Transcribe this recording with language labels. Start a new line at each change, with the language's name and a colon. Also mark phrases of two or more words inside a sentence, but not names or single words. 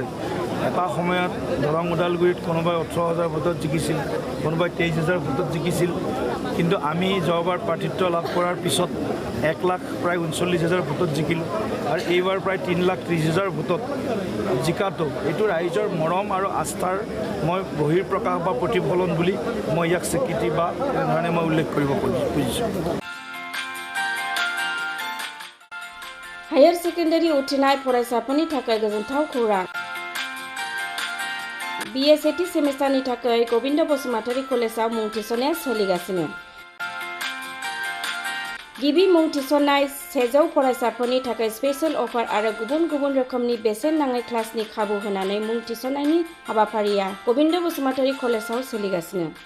Assamese: এটা সময়ত দৰং ওদালগুৰিত কোনোবাই 18,000 ভোটত জিকিছিল, কোনোবাই 23,000 ভোটত জিকিছিল, কিন্তু আমি যোৱাবাৰ প্ৰাৰ্থিত্ব লাভ কৰাৰ পিছত 1 লাখ প্ৰায় 39,000 ভোটত জিকিলোঁ আৰু এইবাৰ প্ৰায় 3,30,000 ভোটত জিকাটো এইটো ৰাইজৰ মৰম আৰু আস্থাৰ মই বহিঃপ্ৰকাশ বা প্ৰতিফলন বুলি মই ইয়াক স্বীকৃতি বা এনেধৰণে মই উল্লেখ কৰিব খুজিছোঁ।
English: higher secondary
Bodo: उथ्रिनाय फरायसाफोरनि थाखाय गोजोनथाव खौरां। BA सेथि सेमिस्टारनि थाखाय गबिन्द बसुमतारी कलेजाव मुं थिसननाया सोलिगासिनो। गिबि मुं थिसननाय 100 फरायसाफोरनि थाखाय
English: special offer
Bodo: आरो गुबुन गुबुन रोखोमनि बेसेन नाङै क्लासनि खाबु होनानै मुं थिसननायनि हाबाफारिया गबिन्द बसुमतारी कलेजाव सोलिगासिनो।